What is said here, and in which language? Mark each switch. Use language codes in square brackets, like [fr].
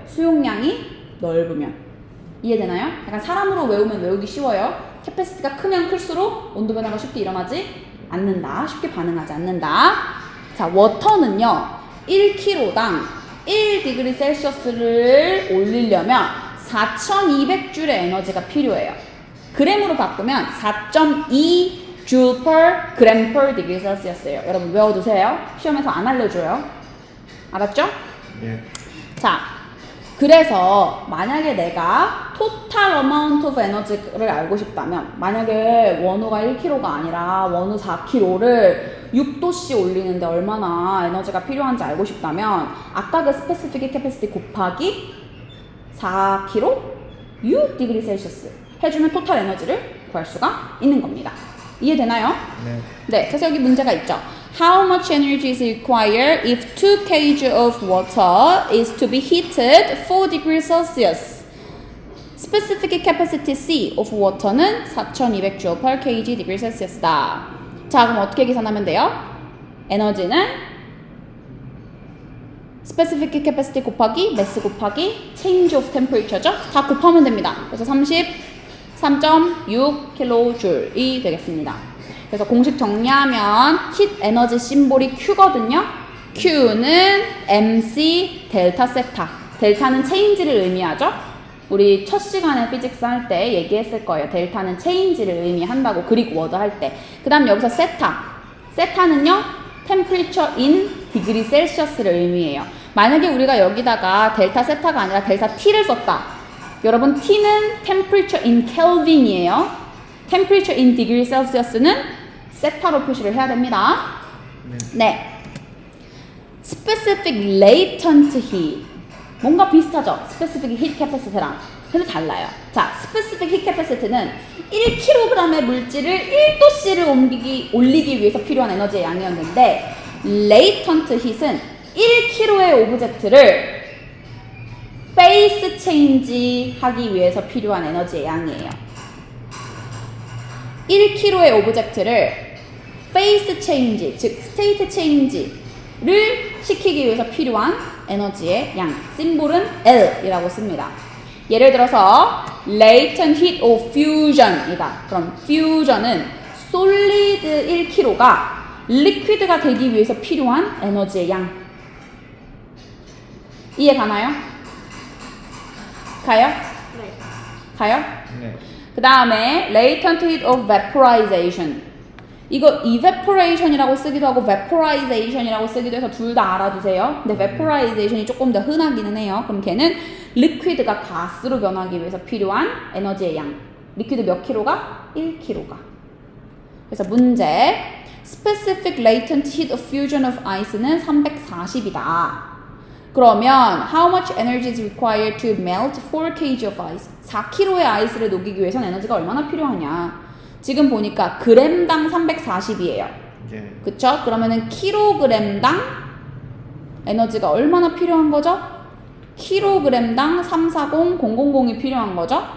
[ko] 수용량이 넓으면. 이해되나요? 약간 사람으로 외우면 외우기 쉬워요. 캐패시티가 크면 클수록 온도 변화가 쉽게 일어나지 않는다. 쉽게 반응하지 않는다. 자, 워터는요. 1kg당 1디그리 셀시어스를 올리려면 4200줄의 에너지가 필요해요. 그램으로 바꾸면 [en] 4.2 joule per gram per degree Celsius [ko] 예요. 여러분 외워두세요. 시험에서 안 알려줘요. 알았죠? 예. 자, 그래서 만약에 내가 [en] total amount of energy [ko] 를 알고 싶다면 만약에 원우가 1kg가 아니라 원우 4kg를 6도씨 올리는데 얼마나 에너지가 필요한지 알고 싶다면 아까 그 specific capacity 곱하기 4kg 6디그리 셀시어스 해주면 토탈 에너지를 구할 수가 있는 겁니다. 이해되나요? 네. 네, 그래서 여기 문제가 있죠. [en] How much energy is required if 2 kg of water is to be heated 4 degrees Celsius? Specific capacity C of water는 4200 joule per kg degree Celsius다. [ko] 자, 그럼 어떻게 계산하면 돼요? 에너지는 specific capacity 곱하기 mass 곱하기 change of temperature죠? 다 곱하면 됩니다. 그래서 33.6kJ이 되겠습니다. 그래서 공식 정리하면 heat 에너지 심볼이 Q거든요. Q는 MC 델타 세타. 델타는 체인지를 의미하죠. 우리 첫 시간에 피직스 할 때 얘기했을 거예요. 델타는 체인지를 의미한다고 그릭 워드 할 때. 그 다음 여기서 세타. 세타는요. [en] temperature in degree Celsius를 의미해요. [ko] 만약에 우리가 여기다가 델타 세타가 아니라 델타 T를 썼다. 여러분 T는 temperature in Kelvin이에요. temperature in degree Celsius는 세타로 표시를 해야 됩니다. 네. specific latent heat. 뭔가 비슷하죠? specific heat capacity랑. 근데 달라요. 자, specific heat capacity는 1kg의 물질을 1도씨를 올리기 위해서 필요한 에너지의 양이었는데 latent heat은 1kg의 오브젝트를 phase change 하기 위해서 필요한 에너지의 양이에요. 1kg의 오브젝트를 phase change, 즉 state change를 시키기 위해서 필요한 에너지의 양, 심볼은 L이라고 씁니다. 예를 들어서 latent heat of fusion이다. 그럼 fusion은 solid 1kg가 liquid가 되기 위해서 필요한 에너지의 양. 이해 가나요? 가요? 네. 가요? 네. 그 다음에 latent heat of vaporization. 이거 evaporation이라고 쓰기도 하고 vaporization이라고 쓰기도 해서 둘 다 알아두세요. 근데 vaporization이 조금 더 흔하기는 해요. 그럼 걔는 리퀴드가 가스로 변하기 위해서 필요한 에너지의 양. 리퀴드 몇 킬로가? 1kg가. 그래서 문제. [en] Specific latent heat of fusion of ice는 340이다. [ko] 그러면 [en] how much energy is required to melt 4 kg of ice? [ko] 4kg의 아이스를 녹이기 위해서는 에너지가 얼마나 필요하냐? 지금 보니까 그램당 340이에요. 예. 그쵸? 그러면은 킬로그램당 에너지가 얼마나 필요한 거죠? 킬로그램당 340000이 필요한 거죠?